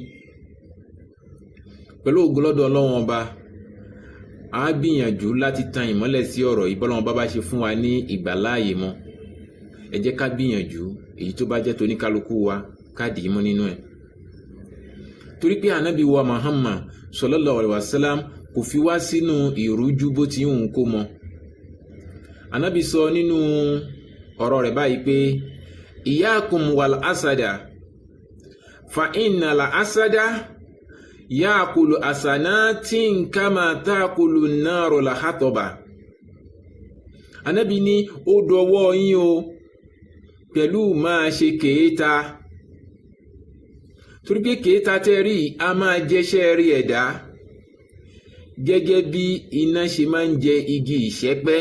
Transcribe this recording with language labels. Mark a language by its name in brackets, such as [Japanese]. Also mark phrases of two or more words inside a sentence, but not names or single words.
[Yoruba] Pẹ̀lú ògo lọ́dọ̀ Ọlọ́run ọba, a gbìyànjú láti tan ìmọ́lẹ̀ sí ọ̀rọ̀ yìí bọ́lọ́run bá ṣe fún wa ní ìgbàláàyè mọ́. Ẹ jẹ́ ká gbìyànjú èyí tó bá jẹ́ tó ní kálukú wa ká dì í mọ́ nínú ẹ̀. Torí pé Ànábì wa Muhammad [Arabic] صلى الله عليه وسلم [Yoruba] kò fi wá sínú ìrújú bó ti ń kó mọ. Ànábì sọ nínú ọ̀rọ̀ rẹ̀ báyìí pé [Arabic] إياكم والحسد فإن الحسد يأكل الحسنات كما تأكل النار الحطب. [Yoruba] Ànábì ní ó dọwọ́ yín o pẹ̀lú máa ṣe kèéta. Torí pé kèéta tẹ́rí a máa jẹ́ṣẹ́ rí ẹ̀dá, gẹ́gẹ́ bí iná ṣe máa ń jẹ igi ìṣẹ́pẹ́.